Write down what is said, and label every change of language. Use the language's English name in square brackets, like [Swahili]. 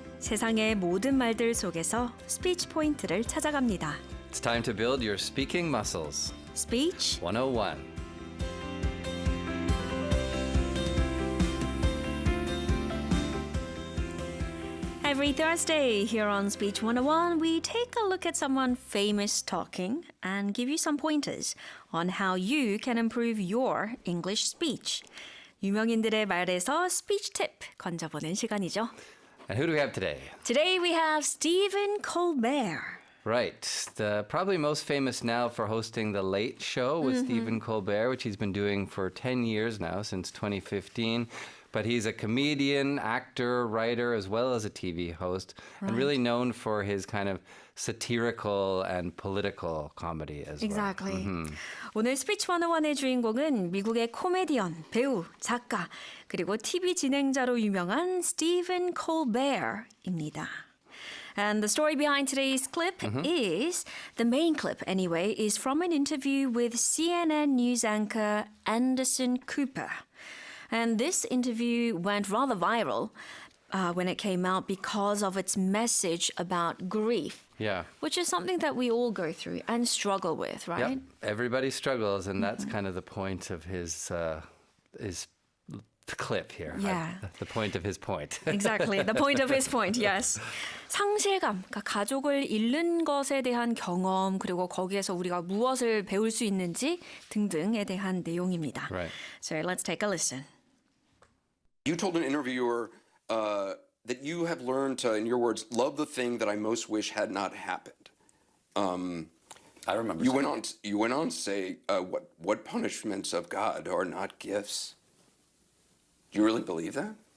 [Korean] 세상의 모든 말들 속에서 스피치 포인트를 찾아갑니다. [English] It's time to build your speaking muscles. Speech 101. Every Thursday here on Speech 101, we take a look at someone famous talking and give you some pointers on how you can improve your English speech. [Korean] 유명인들의 말에서 스피치 팁 건져보는 시간이죠. [English] And who do we have today? Today we have Stephen Colbert. Right. The probably most famous now for hosting The Late Show with Stephen Colbert, which he's been doing for 10 years now, since 2015. But he's a comedian, actor, writer, as well as a TV host, and really known for his kind of satirical and political comedy as Exactly. well. [Korean] 오늘 스피치 101의 주인공은 미국의 코미디언, 배우, 작가, 그리고 TV 진행자로 유명한 스티븐 콜베어입니다. [English] And the story behind today's clip is, the main clip anyway, is from an interview with CNN news anchor Anderson Cooper. And this interview went rather viral when it came out because of its message about grief. Yeah. Which is something that we all go through and struggle with, right? Yep. Everybody struggles, and that's kind of the point of his clip here. Yeah. The point of his point. Exactly. The point of his point, yes. [Korean] 상실감, 그러니까 가족을 잃는 것에 대한 경험, 그리고 거기에서 우리가 무엇을 배울 수 있는지 등등에 대한 내용입니다. [English] Right. So let's take a listen. You told an interviewer that you have learned to, in your words, love the thing that I most wish had not happened. I remember. You went on to say, what punishments of God are not gifts? Do you really believe that?